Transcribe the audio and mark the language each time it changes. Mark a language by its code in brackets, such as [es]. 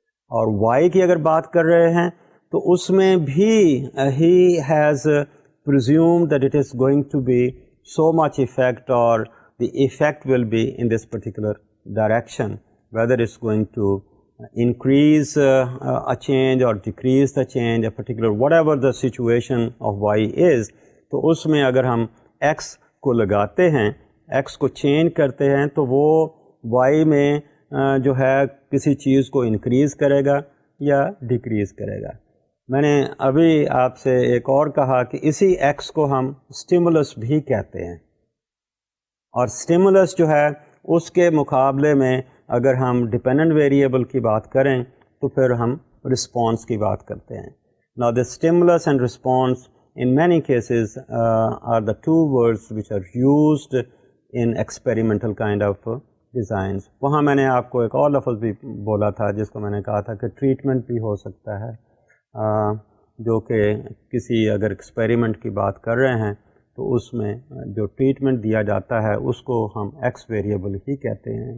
[ur] اور y کی اگر بات کر رہے ہیں تو اس میں بھی [en] he has presumed that it is going to be so much effect, or the effect will be in this particular direction, whether it's going to increase a change or decrease the change, a particular whatever the situation of y is. [ur] تو اس میں اگر ہم x کو لگاتے ہیں، x کو change کرتے ہیں تو وہ y میں جو ہے کسی چیز کو انکریز کرے گا یا ڈیکریز کرے گا. میں نے ابھی آپ سے ایک اور کہا کہ اسی ایکس کو ہم اسٹیمولس بھی کہتے ہیں، اور اسٹیمولس جو ہے اس کے مقابلے میں اگر ہم ڈپینڈنٹ ویریبل کی بات کریں تو پھر ہم رسپانس کی بات کرتے ہیں. [en] Now the stimulus and response in many cases are the two words which are used in experimental kind of designs. [ur] وہاں میں نے آپ کو ایک اور لفظ بھی بولا تھا جس کو میں نے کہا تھا کہ ٹریٹمنٹ بھی ہو سکتا ہے، جو کہ کسی اگر ایکسپیریمنٹ کی بات کر رہے ہیں تو اس میں جو ٹریٹمنٹ دیا جاتا ہے اس کو ہم ایکس ویریبل ہی کہتے ہیں.